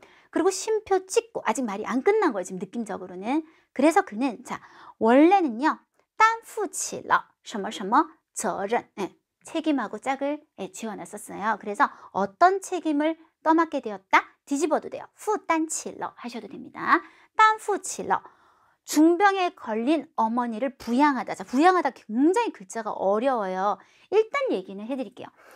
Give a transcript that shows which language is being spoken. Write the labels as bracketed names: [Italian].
[Korean] 그리고 쉼표 찍고 아직 말이 안 끝난 거예요. 지금 느낌적으로는. 그래서 그는 자 원래는요. [Chinese] 担负起了什么什么责任. [Korean] 책임하고 짝을 지어놨었어요. 그래서 어떤 책임을 떠맡게 되었다? 뒤집어도 돼요. [Chinese] 负担起了 [Korean] 하셔도 됩니다. [Chinese] 担负起了 [Korean] 중병에 걸린 어머니를 부양하다. 자, 부양하다 굉장히 글자가 어려워요. 일단 얘기는 해드릴게요.